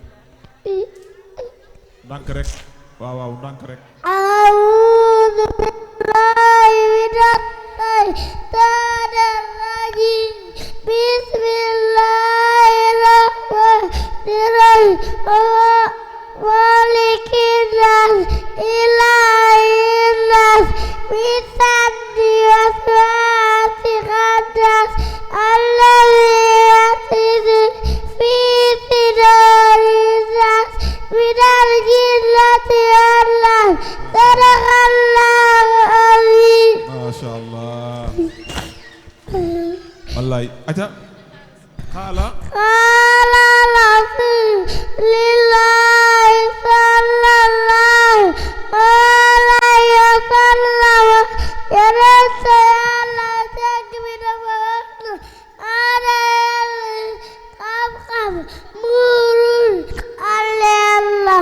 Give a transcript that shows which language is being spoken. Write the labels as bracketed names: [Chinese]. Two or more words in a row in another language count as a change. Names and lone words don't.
[Wolof] ndànk rek waaw ndànk rek [Arabic] أعوذ بالله من الشيطان الرجيم بسم الله مالك الناس إله الناس من شر وسواس الخناس الذي يوسوس في صدور الناس من الجنة والناس صدق الله العظيم. ما شاء الله. [Wolof] Wallaay aca xaala [Arabic] رسول الله صلى الله عليه وسلم [Wolof] yonent Yàlla jekk bi dafa wax ana xam-xam muurul Allah.